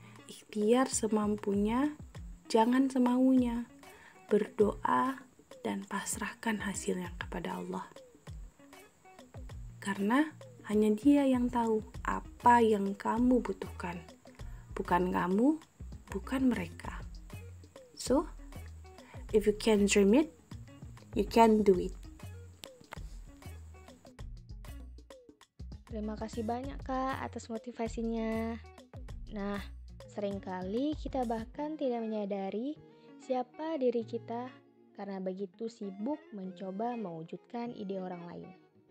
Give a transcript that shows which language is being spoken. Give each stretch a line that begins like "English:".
Indonesian: Ikhtiar semampunya, jangan semaunya. Berdoa dan pasrahkan hasilnya kepada Allah. Karena hanya dia yang tahu apa yang kamu butuhkan. Bukan kamu, bukan mereka.
English: So, if you can dream it, you can do it.
Indonesian: Terima kasih banyak Kak atas motivasinya. Nah, seringkali kita bahkan tidak menyadari siapa diri kita karena begitu sibuk mencoba mewujudkan ide orang lain.